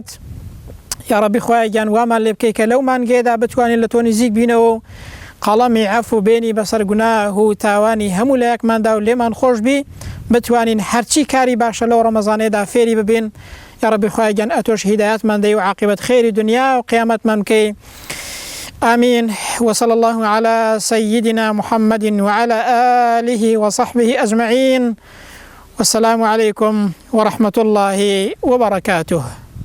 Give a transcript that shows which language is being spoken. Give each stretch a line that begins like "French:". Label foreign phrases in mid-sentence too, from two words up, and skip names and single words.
Central Kurdish: یا ڕەبی خوای گیان وامان لێ بکەی کە لەو مانگەیەدا بتوانین لە تۆ نزیک بینەوە و قەڵەمی عەفو بێنی بەسەر گوناه و تاوانی هەموو لایەکماندا و لێمان خۆش بی بتوانین هەرچی کاری باشە لەو ڕەمەزانەیەدا فێری ببین. یا ربی خوای گەن ئەتۆش هیدایەتمان دەی و عاقبەت خێری دنیا و قیامەتمان بکەی.
Arabic: آمين. وصلى الله على سيدنا محمد وعلى آله وصحبه أجمعين. والسلام عليكم ورحمة الله وبركاته.